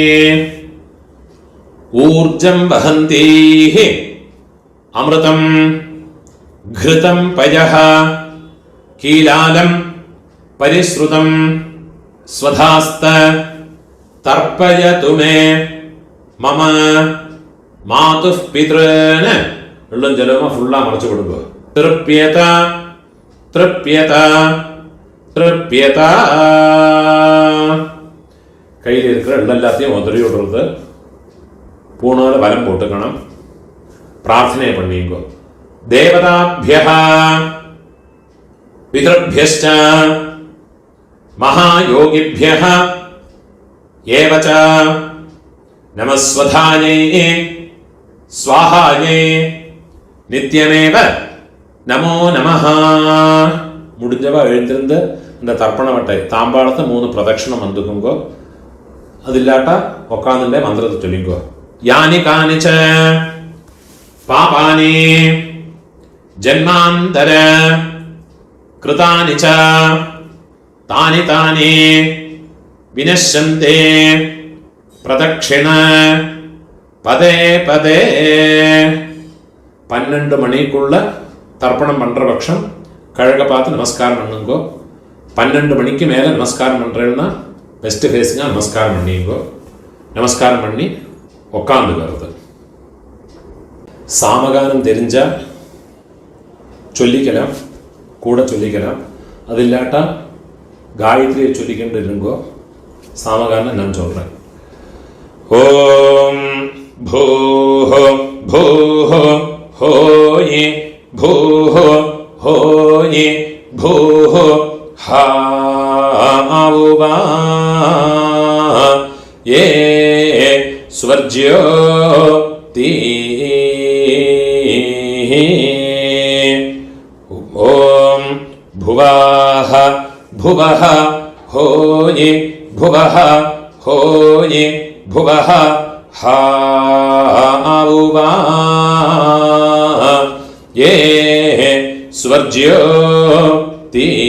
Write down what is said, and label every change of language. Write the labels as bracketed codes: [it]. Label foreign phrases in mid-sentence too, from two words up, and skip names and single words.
[sa] ऊर्जं वहन्तीः अमृतं घृतं पयः कीलालं परिश्रुतं स्वधास्त तर्पयतु मे मम मातुः पितॄन् [ml] വെള്ളം ജലമ ഫുള്ളാ മറച്ചു കൊടുക്കുക. [sa] तृप्यत तृप्यत तृप्यत. [ta] கையில் இருக்கிற எல்லாத்தையும் உதறி விடுறது. பூணால வலம் போட்டுக்கணும். பிரார்த்தனை பண்ணிங்கோ. [sa] தேவதாभ्यः पितृभ्यश्च महायोगिभ्यः एव च नमस्वधायै स्वाहायै नित्यमेव नमो नमः. [ta] முடிஞ்சவா எழுந்திருந்து இந்த தர்ப்பண வட்டை தாம்பாளத்தை 3 பிரதட்சணம் வந்துக்குங்கோ. [ml] അതില്ലാട്ടാ ഉക്കാന്നിന്റെ മന്ത്രത്തെ ചൊല്ലിക്കോ. [sa] यानि कानि च पापानि जन्मान्तर कृतानि च तानि तानि विनश्यन्ति प्रदक्षिण पदे पदे. [ta] 12 மணிக்குள்ள தர்ப்பணம் பண்ற பட்சம் கழக பார்த்து நமஸ்காரம் பண்ணுங்கோ. 12 மணிக்கு மேல நமஸ்காரம் பண்றேன்னா வெஸ்ட் ஃபேஸிங்க நமஸ்காரம் பண்ணிங்கோ. நமஸ்காரம் பண்ணி உக்காந்துக்கிறது. சாமகானம் தெரிஞ்சா சொல்லிக்கலாம், கூட சொல்லிக்கலாம். அது இல்லாட்டா காயத்ரியை சொல்லிக்கிட்டு இருங்கோ. சாமகானம் நான் சொல்றேன். [sa] ओम् भुवः भुवः होये भुवः होये भुवः ஹோயே பூஹோ हावुवा ये स्वर्ज्योति. ओम भुवः भुवः होये भुवः होये भुवः हावुवा ये स्वर्ज्योति.